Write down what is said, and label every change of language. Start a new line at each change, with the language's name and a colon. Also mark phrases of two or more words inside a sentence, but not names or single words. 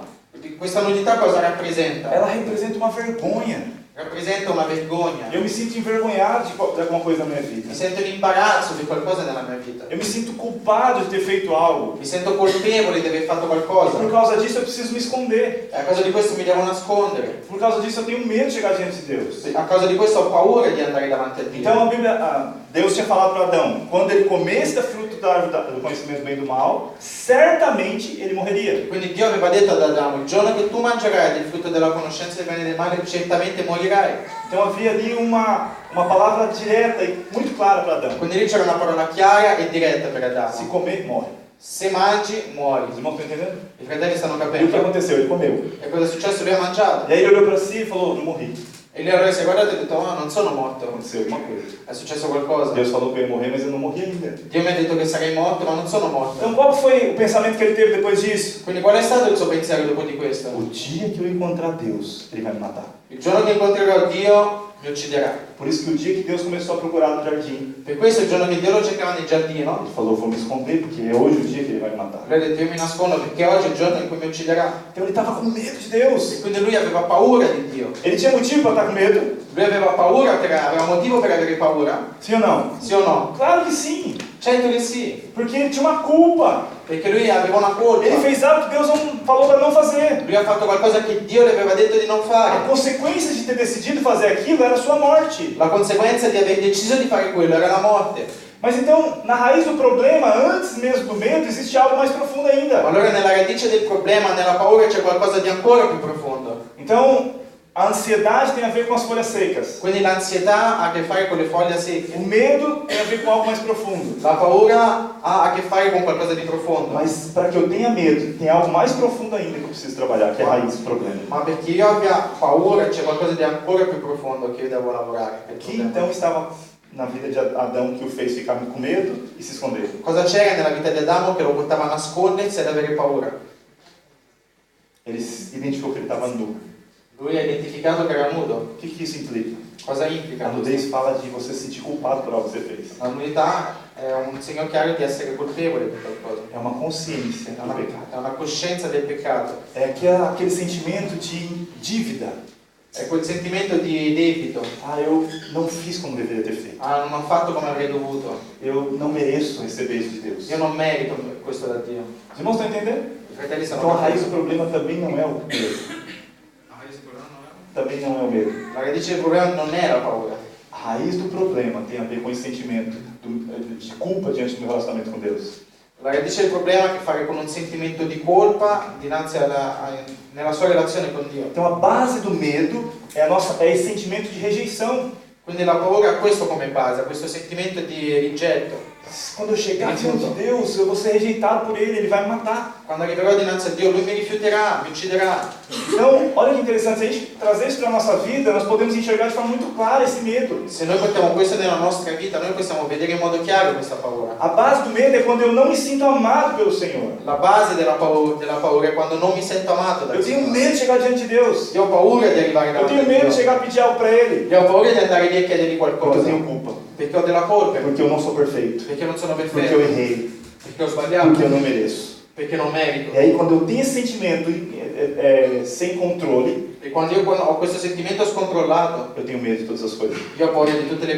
Italian: Questa nudità cosa rappresenta?
Portuguese: Ela representa uma vergonha.
Italian: Rappresenta una vergogna.
Portuguese: Eu me sinto envergonhado de alguma coisa na minha vida.
Italian: Mi sento in imbarazzo di qualcosa nella mia vita.
Portuguese: Eu me sinto culpado de ter feito algo.
Italian: Mi sento colpevole di aver fatto qualcosa.
Portuguese: Por causa disso eu preciso me esconder.
Italian: E a causa di questo mi devo nascondere.
Portuguese: Por causa disso eu tenho medo de chegar diante de Deus.
Italian: A causa di questo ho paura di andare davanti a Dio.
Portuguese: Então a Bíblia, Deus tinha falado para Adão, quando ele comesse da fruta da árvore do conhecimento do bem e do mal, certamente ele morreria.
Italian: Quindi Dio aveva detto ad Adamo, il giorno che tu mangerai del frutto della conoscenza del bene e del male, certamente morirai.
Portuguese: Então havia ali uma palavra direta e muito clara para Adão.
Italian: Quindi lì c'era una parola chiara e diretta per
Portuguese: Se
Italian: Adamo.
Portuguese: comer, morre.
Italian: Se mangi, muori.
Portuguese: Os irmãos estão entendendo?
Italian: I fratelli stanno
Portuguese: E o que
Italian: capendo.
Portuguese: aconteceu? Ele comeu.
Italian: E cosa è successo? Lui ha mangiato.
Portuguese: E aí ele olhou para si e falou, não morri.
Italian: E lui allora si è guardato e ha detto, oh, non sono morto.
Portuguese: Aconteceu alguma coisa.
Italian: È successo qualcosa.
Portuguese: Deus falou que eu ia morrer, mas eu não morri ainda.
Italian: Dio mi ha detto che sarei morto, ma non sono morto.
Portuguese: Então qual foi o pensamento que ele teve depois disso?
Italian: Quindi qual è stato il suo pensiero dopo di questo?
Portuguese: O dia que eu encontrar Deus, ele vai me matar.
Italian: Il giorno che incontrerò Dio, mi ucciderà.
Portuguese: Por isso que o dia que Deus começou a procurar no jardim,
Italian: Per questo il giorno che Dio lo cercava nel giardino,
Portuguese: ele falou, vou me esconder, porque é hoje o dia que ele vai me matar.
Italian: lui ha detto io mi nascondo perché oggi è il giorno in cui mi ucciderà.
Portuguese: Então ele estava com medo de Deus.
Italian: E quindi lui aveva paura di Dio.
Portuguese: Ele tinha motivo para estar com medo?
Italian: Lui aveva paura, aveva motivo per avere paura?
Portuguese: Sim ou não?
Italian: Sì o no?
Portuguese: Claro que sim.
Italian: Certo che sì,
Portuguese: Porque ele tinha uma culpa.
Italian: perché lui aveva una colpa.
Portuguese: Ele fez algo que Deus não falou para não fazer.
Italian: Lui ha fatto qualcosa che Dio le aveva detto di non
Portuguese: A
Italian: fare.
Portuguese: consequência de ter decidido fazer aquilo era a sua morte.
Italian: La conseguenza di aver deciso di fare quello era la morte.
Portuguese: Mas então, na raiz do problema, antes mesmo do medo, existe algo mais profundo
Italian: Ma
Portuguese: ainda.
Italian: allora nella radice del problema, nella paura c'è qualcosa di ancora più profondo.
Portuguese: Então, a ansiedade tem a ver com as folhas secas.
Italian: Quindi l'ansietà ha a che fare con le foglie secche.
Portuguese: O medo tem a ver com algo mais profundo.
Italian: La paura ha a che fare con qualcosa di profondo.
Portuguese: Mas para que eu tenha medo, tem algo mais profundo ainda que eu preciso trabalhar, que é a raiz do problema.
Italian: Ma perché io abbia paura c'è qualcosa di ancora più profondo che io devo lavorare. per il
Portuguese: Que
Italian: problema.
Portuguese: então estava na vida de Adão que o fez ficar com medo e se esconder?
Italian: Cosa c'era nella vita di Adamo che lo portava a nascondersi ed avere paura?
Portuguese: Ele identificou que ele estava nu.
Italian: Lui ha identificato che era nudo.
Portuguese: O que isso implica?
Italian: Cosa
Portuguese: A
Italian: implica?
Portuguese: nudez fala de você se sentir culpado por algo que você fez.
Italian: La nudità è un segno chiaro di essere colpevole per qualcosa.
Portuguese: É uma consciência do pecado.
Italian: È una coscienza del peccato.
Portuguese: É aquele sentimento de dívida.
Italian: È quel sentimento di debito.
Portuguese: Ah, eu não fiz como deveria ter feito.
Italian: Ah, non ho fatto come avrei dovuto.
Portuguese: Eu não mereço receber isso de Deus.
Italian: Io non merito questo da Dio.
Portuguese: Os irmãos estão entendendo?
Italian: I fratelli stanno
Portuguese: Então a raiz
Italian: capendo?
Portuguese: do problema também não é o medo. Também não é o medo.
Italian: La radice del problema non è la paura.
Portuguese: A raiz do problema tem a ver com esse sentimento de culpa diante do meu relacionamento com Deus.
Italian: La radice del problema ha a che fare con un sentimento di colpa dinanzi nella sua relazione con Dio.
Portuguese: Então a base do medo é esse sentimento de rejeição.
Italian: Quindi la paura ha questo come base, ha questo sentimento di rigetto.
Portuguese: Quando eu chegar diante de Deus, eu vou ser rejeitado por Ele vai me matar.
Italian: Quando arriverò dinanzi a Dio, Lui mi rifiuterà, mi ucciderà.
Portuguese: Então, olha que interessante, se a gente trazer isso para a nossa vida, nós podemos enxergar de forma muito clara esse medo.
Italian: Se noi portiamo questo nella nostra vita, noi possiamo vedere in modo chiaro questa paura.
Portuguese: A base do medo é quando eu não me sinto amado pelo Senhor.
Italian: La base della paura è quando non mi sento amato dal
Portuguese: Eu tenho
Italian: Signore.
Portuguese: medo de chegar diante de Deus.
Italian: Io ho paura di arrivare
Portuguese: Eu
Italian: davanti
Portuguese: tenho
Italian: a
Portuguese: medo de
Italian: Dio.
Portuguese: chegar a pedir algo para Ele.
Italian: Io ho paura di andare lì a chiedergli
Portuguese: Porque eu
Italian: qualcosa.
Portuguese: tenho culpa.
Italian: Perché ho della colpa,
Portuguese: Porque eu não sou perfeito.
Italian: perché non sono
Portuguese: Porque eu
Italian: perfetto,
Portuguese: errei.
Italian: perché ho sbagliato,
Portuguese: Porque eu não mereço.
Italian: perché non merito.
Portuguese: E aí, quando eu tenho esse sentimento sem controle,
Italian: E quando ho questo sentimento scontrollato,
Portuguese: eu tenho medo de todas as coisas.
Italian: io ho paura di tutte le